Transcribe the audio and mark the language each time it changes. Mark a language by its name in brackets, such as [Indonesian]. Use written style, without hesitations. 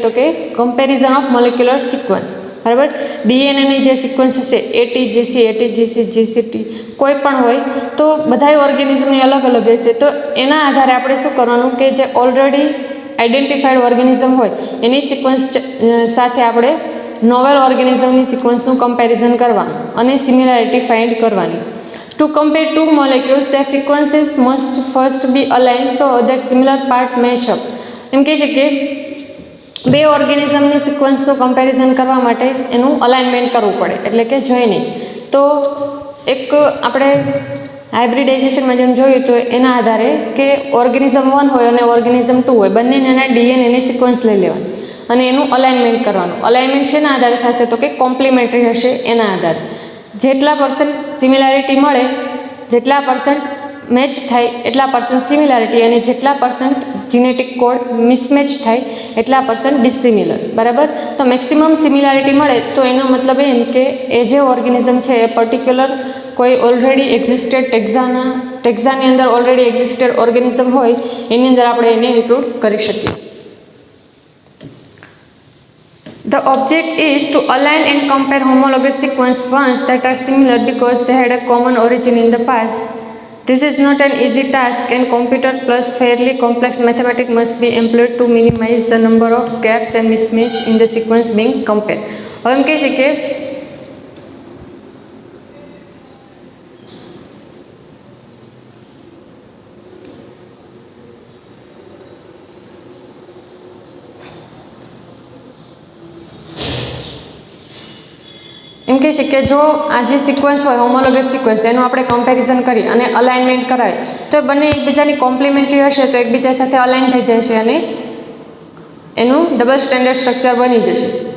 [Gujarati] તો કે comparison of molecular sequence, બરાબર. ડીએનએની જે સિક્વન્સ છે, એટીજીસી, એટીજીસી, જીસીટી, કોઈ પણ હોય તો બધા ઓર્ગેનિઝમની અલગ અલગ હશે, તો એના આધારે આપણે શું કરવાનું કે જે ઓલરેડી આઈડેન્ટિફાઈડ ઓર્ગેનિઝમ હોય એની સિક્વન્સ સાથે આપણે નોવેલ ઓર્ગેનિઝમની સિક્વન્સનું કમ્પેરિઝન કરવાનું અને સિમિલારિટી ફાઇન્ડ કરવાની. [English] To compare two molecules, their sequences must first be aligned so that similar part match up. [Gujarati] એમ કહે છે કે બે ઓર્ગેનિઝમની સિક્વન્સનું કમ્પેરિઝન કરવા માટે એનું અલાઇનમેન્ટ કરવું પડે, એટલે કે જોઈનિંગ. તો એક આપણે હાઇબ્રિડાઇઝેશનમાં જેમ જોયું તો એના આધારે કે ઓર્ગેનિઝમ 1 હોય અને ઓર્ગેનિઝમ 2 હોય, બંનેના ડીએનએની સિક્વન્સ લઈ લેવાની અને એનું અલાઇનમેન્ટ કરવાનું. અલાઇનમેન્ટ શેના આધારે થશે? તો કે કોમ્પ્લિમેન્ટરી હશે એના આધારે. જેટલા % સિમિલારિટી મળે, જેટલા % મેચ થાય એટલા % સિમિલારિટી, અને જેટલા % જીનેટિક કોડ મિસમેચ થાય એટલા % ડિસિમિલર, બરાબર. તો મેક્સિમમ સિમિલારિટી મળે તો એનો મતલબ એમ કે એ જે ઓર્ગેનિઝમ છે એ પર્ટિક્યુલર કોઈ ઓલરેડી એક્ઝિસ્ટેડ ટેક્ઝાની અંદર ઓલરેડી એક્ઝિસ્ટેડ ઓર્ગેનિઝમ હોય એની અંદર આપણે એને ઇન્ક્લુડ કરી શકીએ. [English] The object is to align and compare homologous sequence ones that are similar because they had a common origin in the past. This is not an easy task, and computer plus fairly complex mathematics must be employed to minimize the number of gaps and mismatch in the sequence being compared. [Gujarati] હવે એમ કહે છે કે એમ કહે છે કે જો આ જે સિક્વન્સ હોય હોમોલોગસ સિક્વન્સ એનું આપણે કમ્પેરિઝન કરી અને અલાઇનમેન્ટ કરાય તો એ બંને એકબીજાની કોમ્પ્લિમેન્ટરી હશે તો એકબીજા સાથે અલાઇન થઈ જશે અને એનું ડબલ સ્ટેન્ડર્ડ સ્ટ્રક્ચર બની જશે.